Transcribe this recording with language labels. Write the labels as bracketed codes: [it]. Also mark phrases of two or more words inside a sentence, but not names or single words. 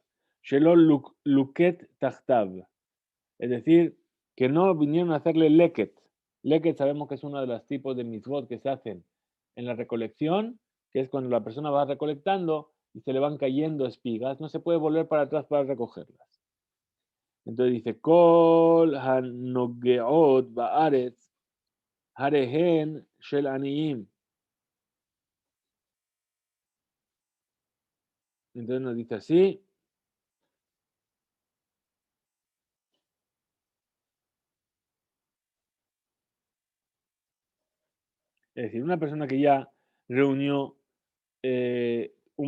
[he] שלא לוקט תחתיו, [es] es decir, que no vinieron a hacerle leket. Leket sabemos que es uno de los tipos de mitzvot que se hacen en la recolección, que es cuando la persona va recolectando y se le van cayendo espigas, no se puede volver para atrás para recogerlas. Entonces dice, [he] כל הנוגעות בארץ הרי הן של עניים. [es] Entonces nos dice así, es decir, una persona que ya reunió un